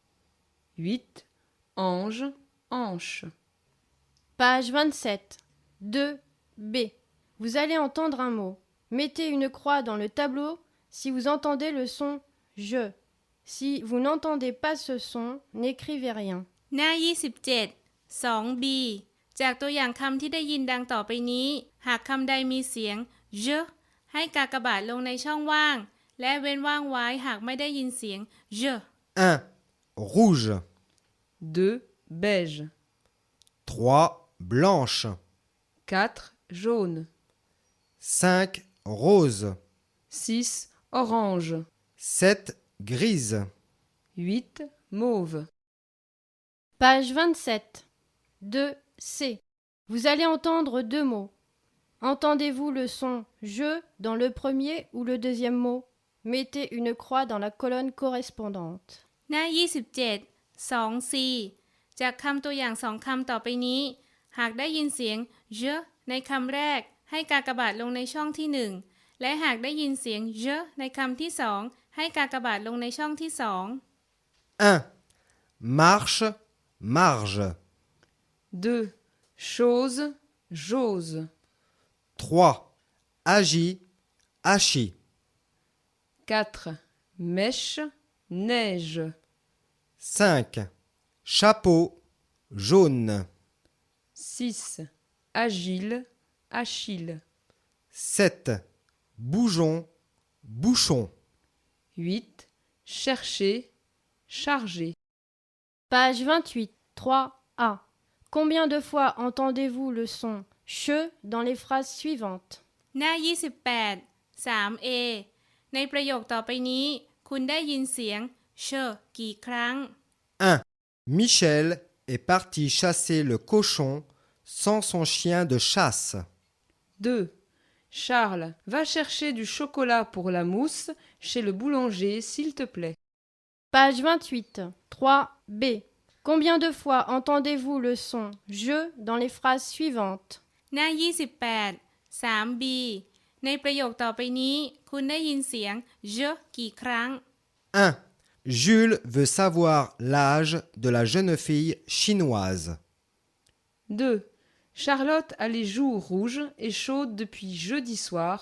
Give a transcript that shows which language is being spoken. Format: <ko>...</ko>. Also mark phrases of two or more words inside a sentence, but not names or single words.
<fr>8. Ange, hanche. Page 27. 2b. Vous allez entendre un mot. Mettez une croix dans le tableau si vous entendez le son je. Si vous n'entendez pas ce son, n'écrivez rien.</fr> <th>หน้า 27 2b จากตัวอย่างคำที่ได้ยินดังต่อไปนี้ หากคำใดมีเสียง je ให้กากบาทลงในช่องว่าง และเว้นว่างไว้หากไม่ได้ยินเสียง je</th> <fr>1. Rouge. 2. Beige. 3. Blanche. 4. Jaune. 5. Rose. 6. Orange. 7. Grise. 8. Mauve. Page 27. 2c. Vous allez entendre deux mots. Entendez-vous le son je dans le premier ou le deuxième mot? Mettez une croix dans la colonne correspondante.</fr> <th>หน้า 27 2c จากคำตัวอย่างสองคำต่อไปนี้ หากได้ยินเสียง je ในคำแรก ให้กากบาทลงในช่องที่หนึ่ง และหากได้ยินเสียง je ในคำที่สอง ให้กากบาทลงในช่องที่สอง</th> <fr>1. Marche, marge. 2. Chose, j'ose. 3. Agis, achis. 4. Mèche, neige. 5. Chapeau, jaune. 6. Agile, Achille. 7. Bougeon, bouchon. 8. Chercher, charger. Page 28. 3a. Combien de fois entendez-vous le son che dans les phrases suivantes?</fr> <th>หน้า 28 3a ในประโยคต่อไปนี้ คุณได้ยินเสียง je กี่ครั้ง</th> <fr>1. Michel est parti chasser le cochon sans son chien de chasse. 2. Charles, va chercher du chocolat pour la mousse chez le boulanger, s'il te plaît. Page 28. 3b. Combien de fois entendez-vous le son je dans les phrases suivantes?</fr> <th>หน้า 28 3b ในประโยคต่อไปนี้ คุณได้ยินเสียง je กี่ครั้ง</th> <fr>1. Jules veut savoir l'âge de la jeune fille chinoise. 2. Charlotte a les joues rouges et chaudes depuis jeudi soir.</fr>